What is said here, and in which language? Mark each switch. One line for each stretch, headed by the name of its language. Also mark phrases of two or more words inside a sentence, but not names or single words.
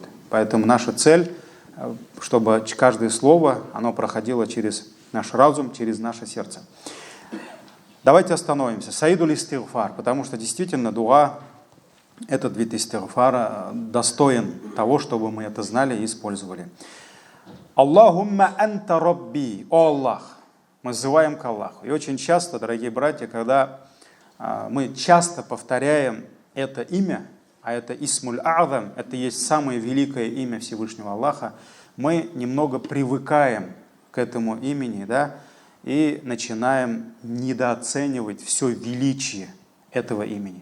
Russian: Поэтому наша цель, чтобы каждое слово, оно проходило через наш разум, через наше сердце. Давайте остановимся.
Arabic: سيد الاستغفار,
Russian: потому что действительно дуа этот вид истигфара достоин того, чтобы мы это знали и использовали.
Arabic: اللهم أنت ربي,
Russian: о Аллах. Мы взываем к Аллаху. И очень часто, дорогие братья, когда мы часто повторяем это имя, а это
Arabic: الاسم الأعظم,
Russian: это есть самое великое имя Всевышнего Аллаха, мы немного привыкаем к этому имени, да, и начинаем недооценивать все величие этого имени.